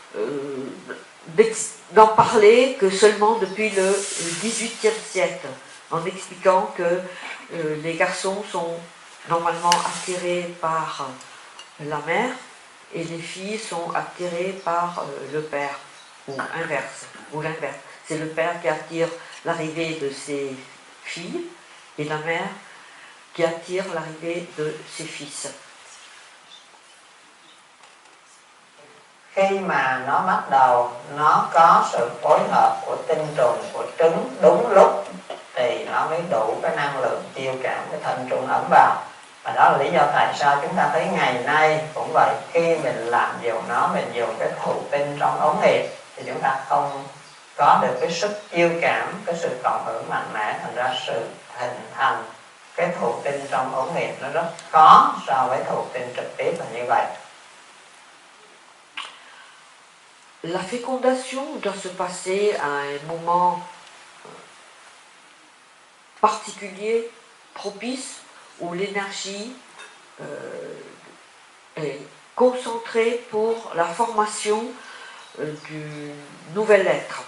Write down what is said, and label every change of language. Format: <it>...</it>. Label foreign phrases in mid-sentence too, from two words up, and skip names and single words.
<fr>d'en parler que seulement depuis le XVIIIe siècle, en expliquant que les garçons sont normalement attirés par la mère et les filles sont attirées par le père, ou l'inverse. C'est le père qui attire l'arrivée de ses filles et la mère qui attire l'arrivée de ses fils.</fr> <vi>Khi mà nó bắt đầu nó có sự phối hợp của tinh trùng, của trứng đúng lúc thì nó mới đủ cái năng lượng chiêu cảm cái thân trùng ấm vào. Và đó là lý do tại sao chúng ta thấy ngày nay cũng vậy, khi mình làm dùng nó, mình dùng cái thụ tinh trong ống nghiệm thì chúng ta không có được cái sức chiêu cảm, cái sự cộng hưởng mạnh mẽ, thành ra sự hình thành cái thụ tinh trong ống nghiệm nó rất khó so với thụ tinh trực tiếp là như vậy.</vi> <fr>La fécondation doit se passer à un moment particulier, propice, où l'énergie est concentrée pour la formation du nouvel être.</fr>